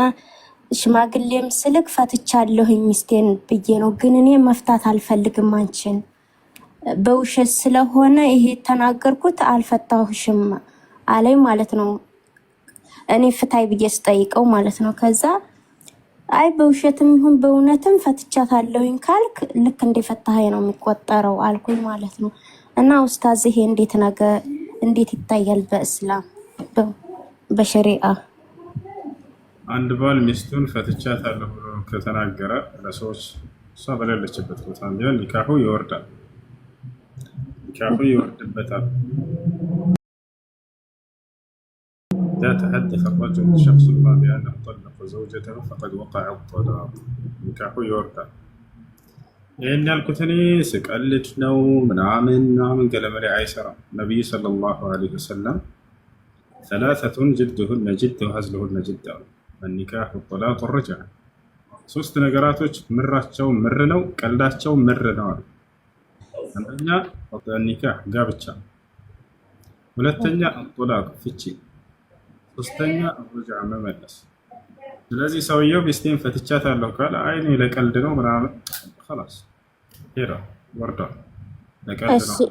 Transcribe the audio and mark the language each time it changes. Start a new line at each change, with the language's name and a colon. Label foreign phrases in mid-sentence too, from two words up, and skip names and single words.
Amharic: ሽማግሌም ስልክ ፈትቻለሁኝ ሚስቴን ብዬ ነው። ግን እኔ መፍታት አልፈልግም አንቺን በውሸት ስለሆነ ይሄ ተናገርኩት አልፈታሁሽም አለኝ ማለት ነው። እኔ ፍታይ ብዬ ስጠይቀው ማለት ነው። ከዛ አይ በውሸትም ይሁን በእውነትም ፈትቻታለሁኝ ካልክ ልክ እንደፈታኸኝ ነው የሚቆጠረው አልኩኝ ማለት ነው። እና ኡስታዝ ይሄ እንዴት ይታያል በእስላም በሸሪዓ? አንድ ባል ሚስቱን ፈትቻታለሁ ብሎ ከተናገረ ለሰዎች እሷ በሌለችበት ቦታ ቢሆን ኒካሁ ይወርዳል። ኒካሁ ይወርድበታል።
Arabic: إذا تحدث الرجل شخص ما بأنه طلق زوجته فقد وقع الطلاق
Amharic: ኒካሁ ይወርዳል። ይህን ያልኩት እኔ ስቀልድ ነው ምናምን ገለመሌ አይሰራም። ነቢዩ
Arabic: صلى الله عليه وسلم ثلاث جدهن جد وهزلهن جد
Amharic: አሉ።
Arabic: النكاح والطلاق والرجعة
Amharic: 3 ነገራቶች ምራቸው ምር ነው፣ ቀልዳቸው ምር ነው አሉ። አንደኛ ኒካህ ጋብቻ፣ ሁለተኛ ጦላቅ ፍቺ፣ ሶስተኛ ሩጅዓ መመለስ። ስለዚህ ሰውየው ሚስቴን ፈትቻታለሁ ካለ አይኔ ለቀልድ ነው ምናምን خلاص ሄዳ ወርዳ ለቀልድ ነው።